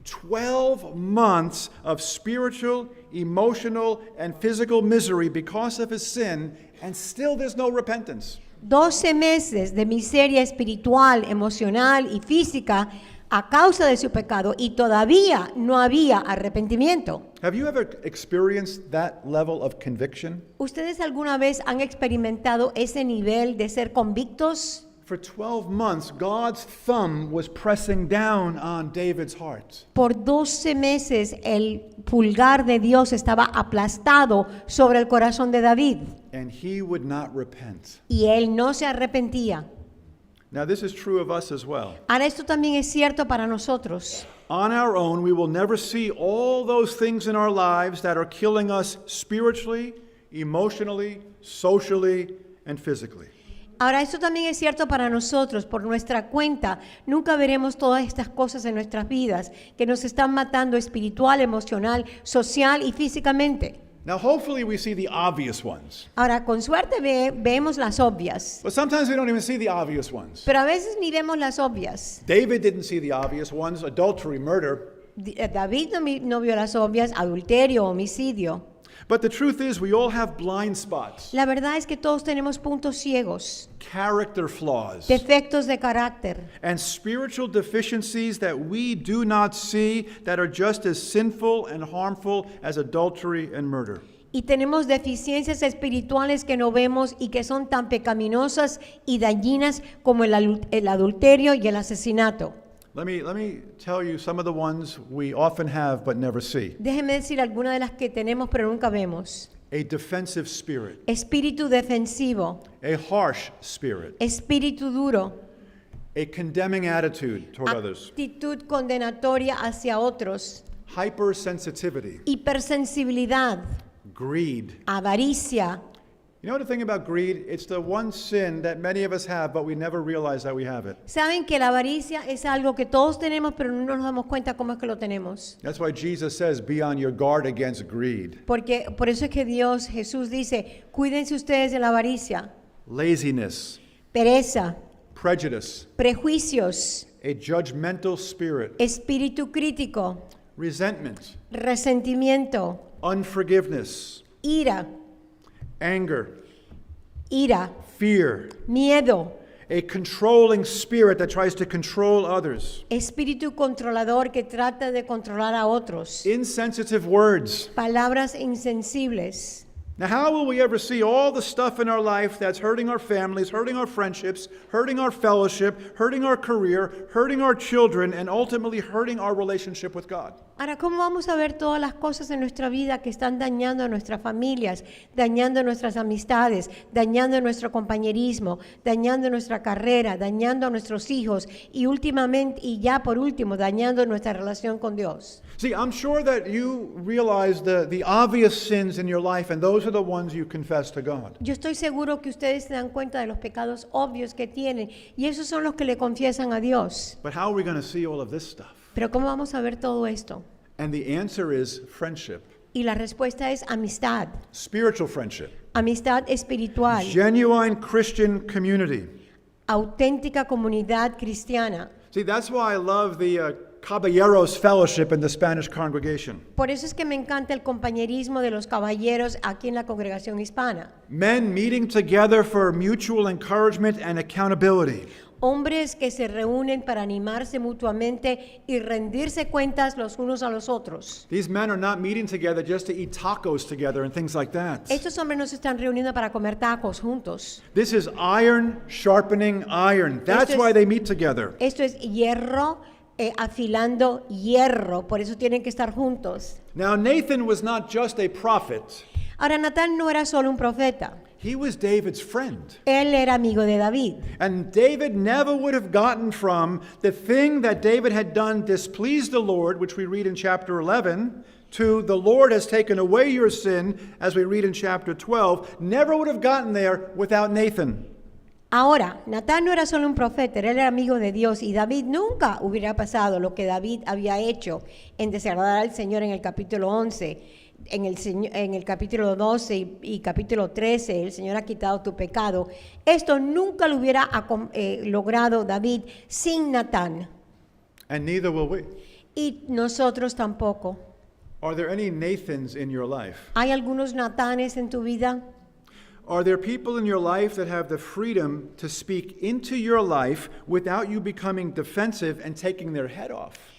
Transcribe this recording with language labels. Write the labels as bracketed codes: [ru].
[en] 12 months of spiritual, emotional, and physical misery because of his sin, and still there's no repentance. [es] 12 meses de miseria espiritual, emocional y física a causa de su pecado y todavía no había arrepentimiento. [en] Have you ever experienced that level of conviction? [es] ¿Ustedes alguna vez han experimentado ese nivel de ser convictos? [en] For 12 months, God's thumb was pressing down on David's heart. [es] Por 12 meses el pulgar de Dios estaba aplastado sobre el corazón de David [en] And he would not repent. [es] y él no se arrepentía. [en] Now, this is true of us as well. [es] Ahora esto también es cierto para nosotros. [en] On our own, we will never see all those things in our lives that are killing us spiritually, emotionally, socially, and physically. [es] Ahora esto también es cierto para nosotros. Por nuestra cuenta, nunca veremos todas estas cosas en nuestras vidas que nos están matando espiritual, emocional, social y físicamente. [en] Now, hopefully, we see the obvious ones. [es] Ahora, con suerte vemos las obvias, [en] But sometimes we don't even see the obvious ones. [es] pero a veces ni vemos las obvias. [en] David didn't see the obvious ones, adultery, murder. [es] David no vio las obvias, adulterio, homicidio. [en] But the truth is, we all have blind spots, [es] La verdad es que todos tenemos puntos ciegos, [en] character flaws, [es] defectos de carácter [en] and spiritual deficiencies that we do not see that are just as sinful and harmful as adultery and murder. [es] y tenemos deficiencias espirituales que no vemos y que son tan pecaminosas y dañinas como el adulterio y el asesinato. [en] Let me tell you some of the ones we often have but never see. [es] Déjeme decir algunas de las que tenemos pero nunca vemos. [en] A defensive spirit, [es] Espíritu defensivo, [en] a harsh spirit, [es] espíritu duro, [en] a condemning attitude toward others, [es] actitud condenatoria hacia otros, [en] hypersensitivity, [es] hipersensibilidad, [en] greed, [es] avaricia, [en] You know the thing about greed? It's the one sin that many of us have, but we never realize that we have it. [es] Saben que la avaricia es algo que todos tenemos, pero no nos damos cuenta cómo es que lo tenemos. [en] That's why Jesus says, be on your guard against greed. [es] Porque por eso es que Jesús dice, cuídense ustedes de la avaricia, [en] Laziness, [es] pereza, [en] prejudice, [es] prejuicios, [en] a judgmental spirit, [es] espíritu crítico, [en] resentment, [es] resentimiento, [en] unforgiveness, [es] ira, [en] anger, fear, [es] miedo, [en] a controlling spirit that tries to control others, [es] espíritu controlador que trata de controlar a otros, [en] insensitive words. [es] palabras insensibles. [en] Now, how will we ever see all the stuff in our life that's hurting our families, hurting our friendships, hurting our fellowship, hurting our career, hurting our children, and ultimately hurting our relationship with God? [es] Ahora, ¿cómo vamos a ver todas las cosas en nuestra vida que están dañando a nuestras familias, dañando nuestras amistades, dañando nuestro compañerismo, dañando nuestra carrera, dañando a nuestros hijos y últimamente, y ya por último, dañando nuestra relación con Dios? [en] See, I'm sure that you realize the obvious sins in your life, and those are the ones you confess to God. [es] Yo estoy seguro que ustedes se dan cuenta de los pecados obvios que tienen y esos son los que le confiesan a Dios. [en] But how are we going to see all of this stuff? [es] Pero ¿cómo vamos a ver todo esto? [en] And the answer is friendship, [es] Y la respuesta es amistad, [en] spiritual friendship, [es] amistad espiritual, [en] genuine Christian community. [es] auténtica comunidad cristiana. [en] See, that's why I love the Caballeros Fellowship in the Spanish congregation. [es] Por eso es que me encanta el compañerismo de los caballeros aquí en la congregación hispana. [en] Men meeting together for mutual encouragement and accountability. [es] Hombres que se reúnen para animarse mutuamente y rendirse cuentas los unos a los otros. [en] These men are not meeting together just to eat tacos together and things like that. [es] Estos hombres no se están reuniendo para comer tacos juntos. [en] This is iron sharpening iron. That's [es] Esto es- [en] why they meet together. [es] Esto es hierro afilando hierro, por eso tienen que estar juntos. [en] Now, Nathan was not just a prophet, [es] Ahora, Natán no era solo un profeta, [en] he was David's friend. [es] él era amigo de David. [en] And David never would have gotten from the thing that David had done displeased the Lord, which we read in chapter 11, to the Lord has taken away your sin, as we read in chapter 12, never would have gotten there without Nathan. [es] Ahora, Natán no era solo un profeta, él era amigo de Dios y David nunca hubiera pasado lo que David había hecho en desagradar al Señor en el capítulo 11, en el capítulo 12 y capítulo 13, el Señor ha quitado tu pecado. Esto nunca lo hubiera logrado David sin Natán [en] And neither will we. [es] y nosotros tampoco. [en] Are there any Nathans in your life? [es] ¿Hay algunos Natanes en tu vida? [en] Are there people in your life that have the freedom to speak into your life without you becoming defensive and taking their head off?